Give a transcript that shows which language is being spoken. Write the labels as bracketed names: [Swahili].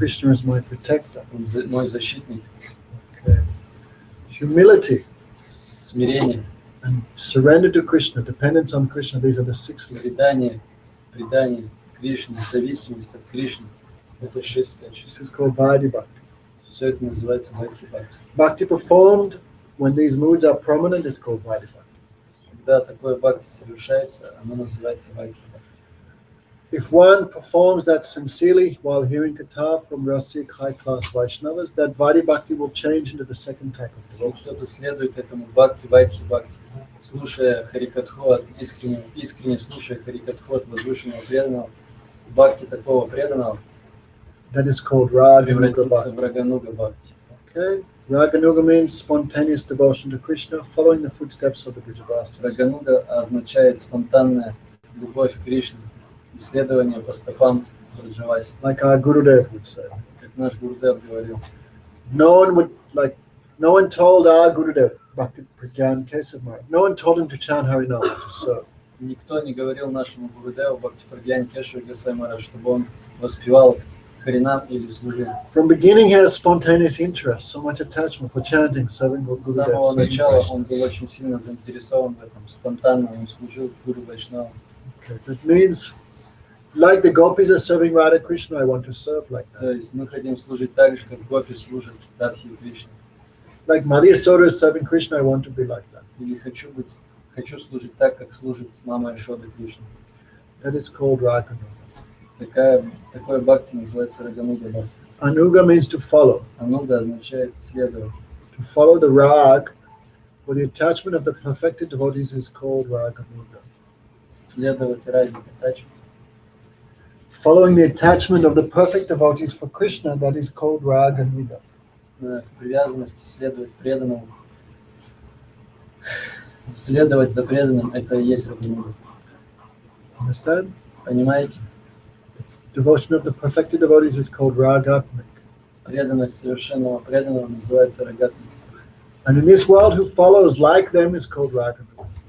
[English] Krishna is my protector. [Russian] Он мой защитник. [English] Okay. Humility [Russian] Смирение, [English] and surrender to Krishna, dependence on Krishna. These are the 6 limbs. [Russian] предание Кришне, зависимость от Кришны. Это 6 качеств. [English] This is called Bhakti Bhakti. [Russian] Все это называется бхакти-бхакти. [English] Bhakti performed when these moods are prominent is called Bhakti Bhakti. [Russian] Когда такое бхакти совершается, оно называется бхакти-бхакти. [English] If one performs that sincerely while hearing katha from Rasik high-class Vaishnavas, that Bhakti Bhakti will change into the second type of [Russian] Если [English] devotion. [Russian] кто-то следует этому бхакти, бхакти, слушая Харикатху, искренне слушая Харикатху от возвышенного преданного, бхакти такого преданного [English] That is called Raganuga [Russian] превратится [English] Bhakti. [Russian] в Рагануга бхакти. [English] Okay? Raganuga means spontaneous devotion to Krishna, following the footsteps of the Vrijavasis. [Russian] Рагануга означает спонтанная любовь к Кришне, исследование по стопам Браджаваси. [English] Like our Gurudev would say. [Russian] Как наш Гурудев говорил, [English] No one told our Gurudev, Bhakti Pragyan Keshav Maharaj, no one told him to chant Harinam, to serve. [Russian] никто не говорил нашему Гурудеву Бхакти Прагьяни Кешаву Госвами Махарадж, чтобы он воспевал Харинам или служил. [English] From beginning, he has spontaneous interest, so much attachment for chanting, serving [Russian] С самого [English] Gurudev. [Russian] начала он был очень сильно заинтересован в этом, спонтанно он служил Гуру Вайшнаву. [English] Okay. That means, like the gopis are serving Radha Krishna, I want to serve like [Russian] То [English] that. [Russian] есть мы хотим служить так же, как гопи служат Радхи и Кришне. [English] Like Madhya Soda is serving Krishna, I want to be like that. [Russian] Или хочу служить так, как служит мама Ишода Кришна. [English] That is called Raganuga. [Russian] Такое бхакти называется Рагануга бхакти. [English] Anuga means to follow. [Russian] Ануга означает следовать. [English] To follow the rag, or the attachment of the perfected devotees is called Raganuga. [Russian] Следовать ради катачи. [English] Following the attachment of the perfect devotees for Krishna, that is called Raganuga. [Russian] В привязанности следовать преданному. Следовать за преданным – это и есть Рагануга. [English] Understand? [Russian] Понимаете? [English] Devotion of the perfected devotees is called Ragatmik. [Russian] Преданность совершенного преданного называется рагатом. [English] And in this world, who follows like them is called Raganuga.